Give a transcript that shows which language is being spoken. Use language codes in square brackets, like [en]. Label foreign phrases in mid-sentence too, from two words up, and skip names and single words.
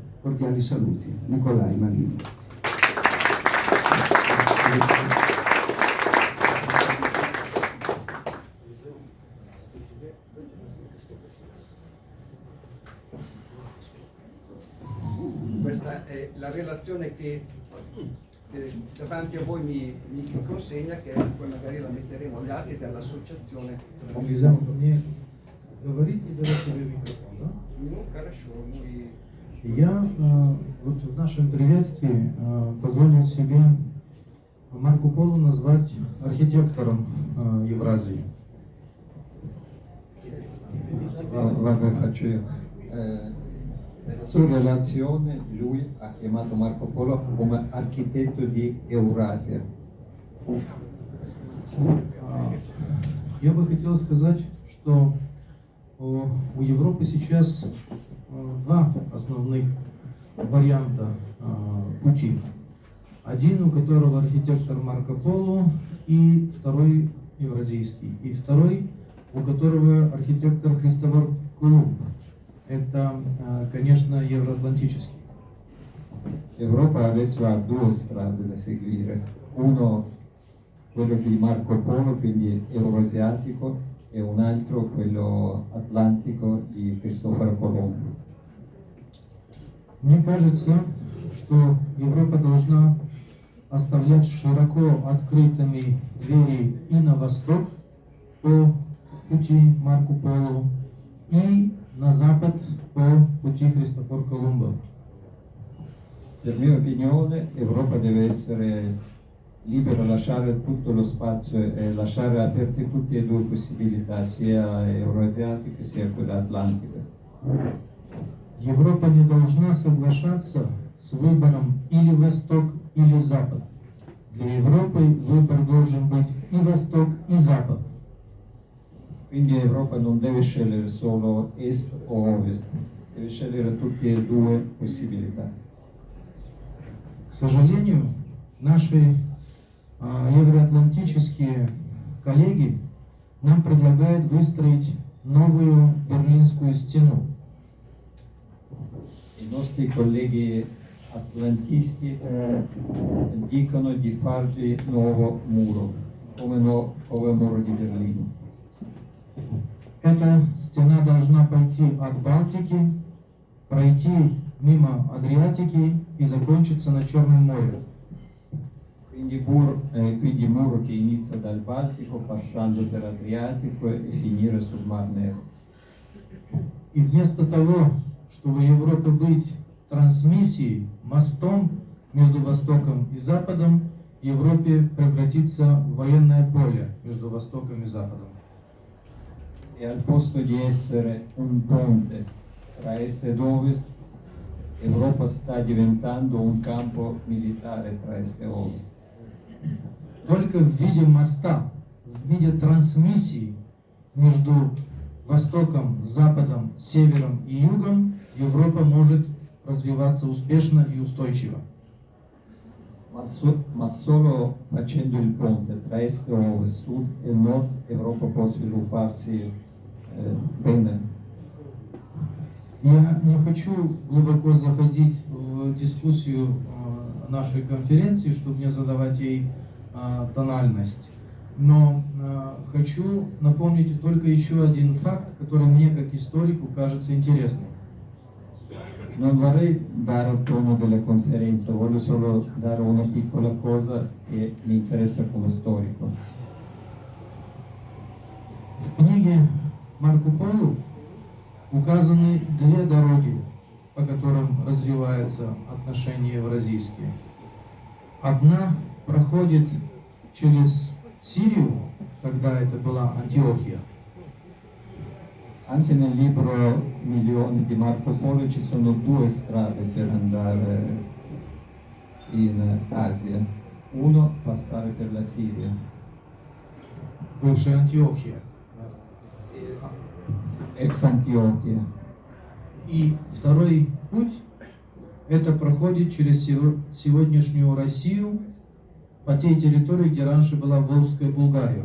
[it] Cordiali saluti, Nicolai Malino. Questa è la relazione che davanti a voi mi consegna, che poi magari la metteremo agli atti dell'associazione. [ru] Лиза, мне говорите, давайте тебе микрофон, да? Ну, хорошо, мы... Я вот в нашем приветствии позволил себе Марко Поло naзвать архитектором Евразии. [it] Vabbè, faccio io. Nella sua relazione lui ha chiamato Marco Polo come architetto di Eurasia. [ru] Я бы хотел сказать, что у Европы сейчас два основных варианта пути. Один, у которого архитектор Марко Поло, и второй евразийский. И второй, у которого архитектор Христофор Колумб. Это, конечно, евроатлантический. [it] L'Europa adesso ha due strade da seguire. Uno, quello di Marco Polo, quindi euroasiatico, e un altro, quello atlantico di Cristoforo Colombo. [ru] Мне кажется, что Европа должна оставлять широко открытыми двери и на восток по пути Марко Поло, и на запад по пути Христофор Колумбо. [it] Per mia opinione, l'Europa deve essere libera, lasciare tutto lo spazio e lasciare aperte tutte e due possibilità, sia euroasiatiche sia quella atlantica. [ru] Европа не должна соглашаться с выбором или восток, или запад. Для Европы выбор должен быть и восток, и запад. [it] Quindi l'Europa non deve scegliere solo est o ovest, deve scegliere tutte e due possibilità. [ru] К сожалению, наши евроатлантические коллеги нам предлагают выстроить новую Берлинскую стену. [it] I nostri colleghi atlantisti dicono di fargli nuovo muro, come muro di Berlino. [ru] Эта стена должна пойти от Балтики, пройти мимо Адриатики и закончиться на Черном море. [it] Quindi muro che inizia dal Baltico, passando per Adriatico e finire sul Mar Nero. [ru] И вместо того, чтобы Европа быть трансмиссией, мостом между Востоком и Западом, Европе превратится в военное поле между Востоком и Западом. [it] E al posto di essere un ponte tra est ed ovest, l'Europa sta diventando un campo militare tra est e ovest. [ru] Только в виде моста, в виде трансмиссии между Востоком, Западом, Севером и Югом Европа может развиваться успешно и устойчиво. [it] ma solo facendo il ponte tra est e ovest, sud e nord, Europa può svilupparsi bene. [ru] Я не хочу глубоко заходить в дискуссию нашей конференции, чтобы не задавать ей тональность. Но хочу напомнить только еще один факт, который мне как историку кажется интересным. [it] Non vorrei dare il tono della conferenza, voglio solo dare una piccola cosa che mi interessa come storico. [ru] В книге Марко Поло указаны две дороги, по которым развиваются отношения евразийские. Одна проходит через Сирию, когда это была Антиохия. [it] Anche nel libro Milioni di Marco Polo ci sono due strade per andare in Asia. Uno, passare per la Siria, [ru] Бывшая Антиохия. [it] ex Antiochia. [ru] И второй путь – это проходит через сегодняшнюю Россию по той территории, где раньше была Волжская Булгария.